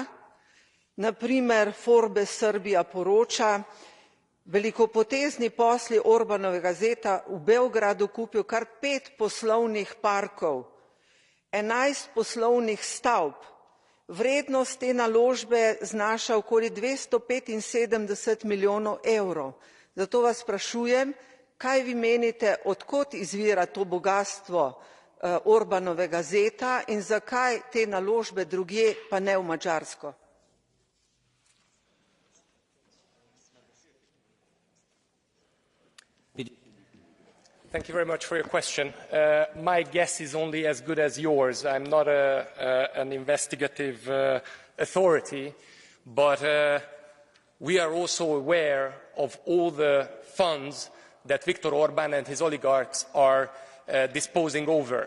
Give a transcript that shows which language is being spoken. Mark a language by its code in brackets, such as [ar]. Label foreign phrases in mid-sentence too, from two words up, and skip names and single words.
[sl] Na primer, Forbes Srbija poroča, velikopotezni posli Orbanovega zeta v Beogradu kupil kar 5 poslovnih parkov, 11 poslovnih stavb. Vrednost te naložbe znaša okoli 275 milijonov evrov. Zato vas sprašujem, kaj vi menite, od kod izvira to bogastvo Orbanovega zeta in zakaj te naložbe drugje, pa ne v Madžarsko? [en] Thank you very much for your question. My guess is only as good as yours. I'm not an investigative authority, but we are also aware of all the funds that Viktor Orban and his oligarchs are disposing over.